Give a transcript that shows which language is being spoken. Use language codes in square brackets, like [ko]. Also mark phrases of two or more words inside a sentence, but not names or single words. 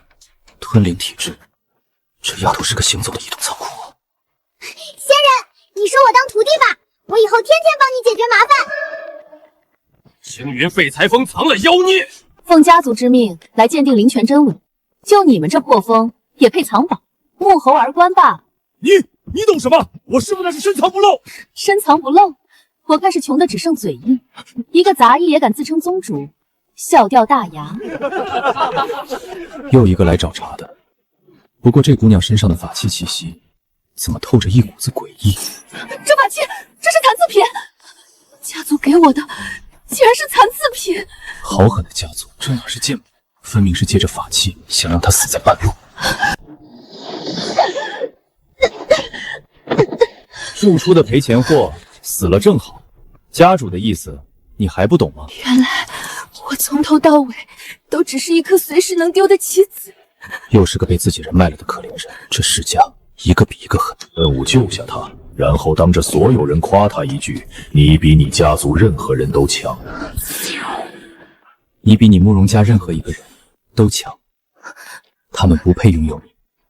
[zh] 吞靈體質，這丫頭是個行走的移動倉庫啊！仙人，你收我當徒弟吧，我以後天天幫你解決麻煩。青雲廢材峰藏了妖孽，奉家族之命來鑑定靈泉真偽，就你們這破風也配藏寶？沐猴而觀吧！你懂什麼？我師父那是深藏不露，深藏不露。我看是窮的只剩嘴硬，一個雜役也敢自稱宗主，笑掉大牙。又一個來找茬的，不過這姑娘身上的法器氣息，怎麼透着一股子詭異？這法器，這是殘次品，家族給我的，竟然是殘次品。好狠的家族，這哪是劍，分明是借着法器想讓他死在半路。庶出的賠錢貨，死了正好。家主的意思你還不懂嗎？原來我從頭到尾都只是一顆隨時能丟的棋子。又是個被自己人賣了的可憐人，這世家一個比一個狠。任務救下他，然後當着所有人誇他一句：你比你家族任何人都強。你比你慕容家任何一個人都強，他們不配擁有你。